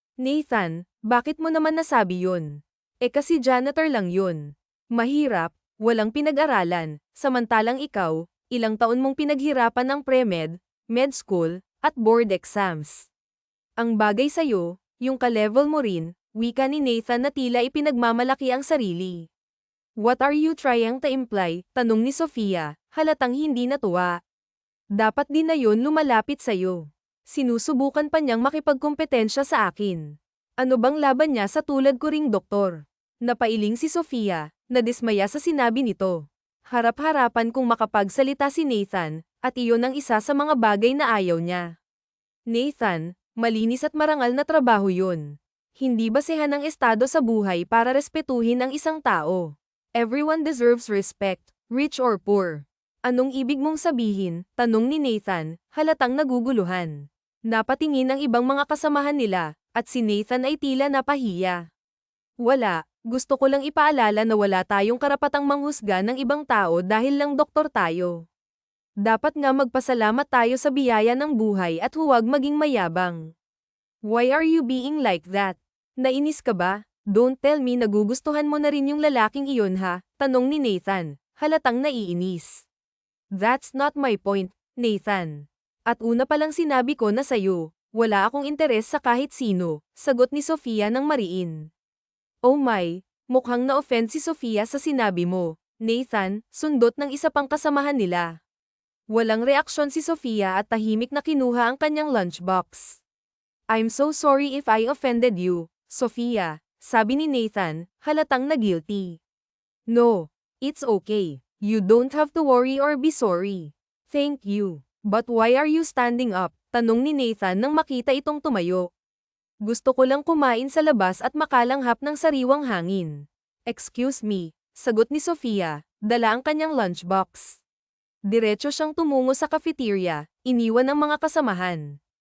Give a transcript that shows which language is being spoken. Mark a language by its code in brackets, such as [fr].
[tl] Nathan, bakit mo naman nasabi yun? Kasi janitor lang yun. Mahirap, walang pinag-aralan, samantalang ikaw, ilang taon mong pinaghirapan ng pre-med, med school, at board exams. Ang bagay sa'yo, yung ka-level mo rin, wika ni Nathan na tila ipinagmamalaki ang sarili. [en] What are you trying to imply? [tl] Tanong ni Sofia, halatang hindi natuwa. Dapat din na yun lumalapit sa'yo. Sinusubukan pa niyang makipagkompetensya sa akin. Ano bang laban niya sa tulad ko ring doktor? Napailing si Sofia, nadismaya sa sinabi nito. Harap-harapan kung makapagsalita si Nathan, At iyon ang isa sa mga bagay na ayaw niya. Nathan, malinis at marangal na trabaho yun. Hindi basehan ng estado sa buhay para respetuhin ang isang tao. [en] Everyone deserves respect, rich or poor. [tl] Anong ibig mong sabihin? Tanong ni Nathan, halatang naguguluhan. Napatingin ang ibang mga kasamahan nila, at si Nathan ay tila napahiya. Wala, gusto ko lang ipaalala na wala tayong karapatang manghusga ng ibang tao dahil lang doktor tayo. Dapat nga magpasalamat tayo sa biyaya ng buhay at huwag maging mayabang. [en] Why are you being like that? [tl] Nainis ka ba? [en] Don't tell me [tl] nagugustuhan mo na rin yung lalaking iyon ha? Tanong ni Nathan, halatang naiinis. [en] That's not my point, Nathan. [tl] At una palang sinabi ko na sayo, wala akong interes sa kahit sino, sagot ni Sofia ng mariin. [en] Oh my, [tl] mukhang na-offend si Sofia sa sinabi mo, Nathan, sundot ng isa pang kasamahan nila. Walang reaksyon si Sofia at tahimik na kinuha ang kanyang lunchbox. [en] I'm so sorry if I offended you, Sofia, [tl] sabi ni Nathan, halatang na-guilty. [en] No, it's okay. You don't have to worry or be sorry. Thank you. But why are you standing up? [tl] Tanong ni Nathan nang makita itong tumayo. Gusto ko lang kumain sa labas at makalanghap ng sariwang hangin. [en] Excuse me, [tl] sagot ni Sofia, dala ang kanyang lunchbox. Diretso siyang tumungo sa cafeteria, iniwan ang mga kasamahan.